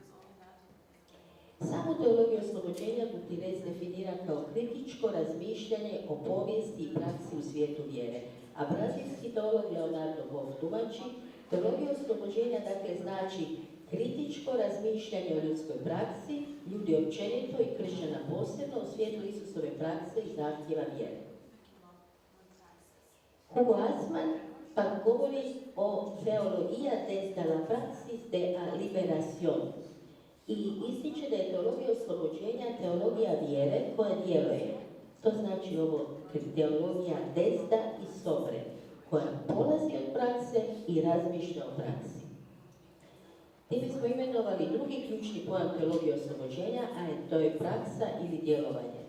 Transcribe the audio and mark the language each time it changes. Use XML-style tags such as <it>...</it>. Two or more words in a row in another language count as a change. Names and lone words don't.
<hr>Samu teologiju oslobođenja Gutirez definira kao kritičko razmišljanje o povijesti i praksi u svijetu vjere, a brazilski teolog Leonardo Boff tumači teologija oslobođenja dakle znači kritičko razmišljanje o ljudskoj praksi, ljudi općenito i kršćana posebno u svijetlu Isusove prakse i zahtjeva vjere. Hugo Asman pa govori o teologija</hr> <es>desde la praxis de la liberación</es> <hr>i ističe da je teologija oslobođenja teologija vjere koja djeluje. To znači ovo teologija desda i sobre, koja polazi od prakse i razmišlja o praksi. Time smo imenovali drugi ključni pojam teologije oslobođenja, a to je praksa ili djelovanje.</hr>